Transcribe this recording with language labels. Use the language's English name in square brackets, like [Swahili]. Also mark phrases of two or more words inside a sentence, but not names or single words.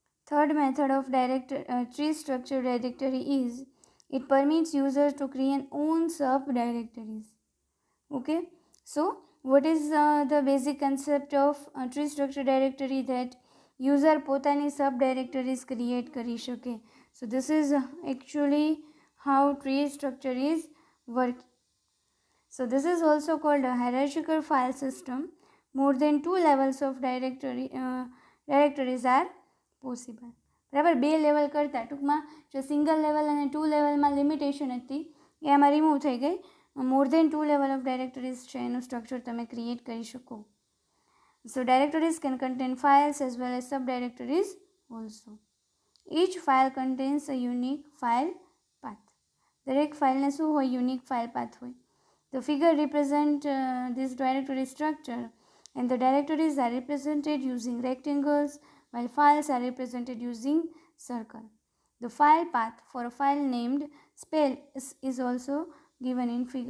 [English] Third method of tree structure directory is it permits users to create own subdirectories. Okay, so what is the basic concept of tree structure directory? That user પોતાની subdirectories create [Gujarati] કરી શકે. [English] So this is actually how tree structure is working. So this is also called a hierarchical file system. More than 2 levels of directories are possible. [Gujarati] બરાબર, 2 લેવલ કરતાં ટૂંકમાં જો [English] single level [Gujarati] અને 2 લેવલમાં લિમિટેશન હતી એ આમાં રિમૂવ થઈ ગઈ. [English] more than 2 level of directories [Gujarati] છે એનું સ્ટ્રક્ચર તમે ક્રિએટ કરી શકો. [English] so directories can contain files as well as sub directories also. each file contains a unique file path. [Gujarati] દરેક ફાઇલને શું હોય? [English] unique file path [Gujarati] હોય. [English] The figure represents this directory structure, and the directories are represented using rectangles while files are represented using circle. The file path for a file named spell is also given in figure.